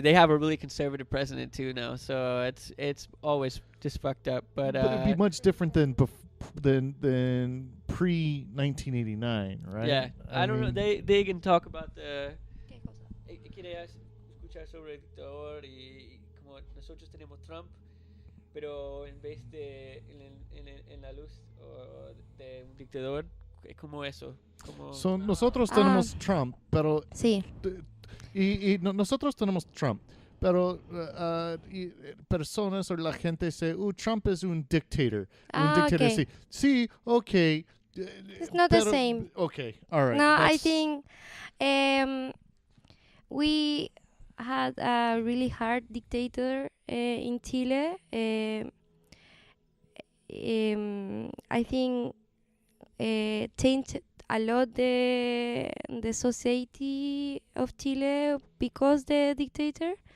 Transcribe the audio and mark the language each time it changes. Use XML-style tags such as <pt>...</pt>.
<en>They have a really conservative president too now, so it's always just fucked up. But it'd be much different than pre 1989, right? Yeah, I don't know. They can talk about the.</en> <es>Quería escuchar sobre el dictador y como nosotros tenemos Trump, pero en vez de en la luz de un dictador, es como eso. So nosotros tenemos Trump, pero sí. Nosotros tenemos Trump, pero personas o la gente dice, Trump es un dictator.</es> <en>Okay.</en> <es>Sí, okay.</es> <en>It's not the same. Okay, all right. No, I think we had a really hard dictator in Chile. I think changed a lot the society of Chile because the dictator.</en>